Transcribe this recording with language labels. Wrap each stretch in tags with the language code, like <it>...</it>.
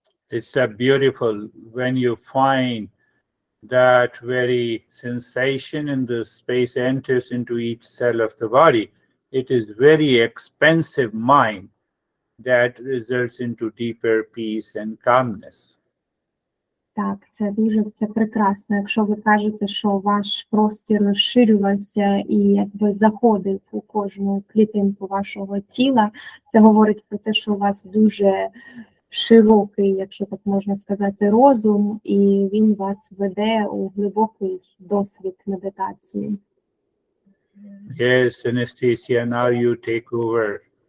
<en>It's beautiful when you find that very sensation in the space enters into each cell of the body. It is very expansive mind that results into deeper peace and calmness.</en> <uk>Так, це прекрасно. Якщо ви кажете, що ваш простір розширювався і якби заходив у кожну клітинку вашого тіла, це говорить про те, що у вас дуже широкий, якщо так можна сказати, розум, і він вас веде у глибокий досвід медитації.</uk> <en>Yes, Anastasia, now you take over.</en>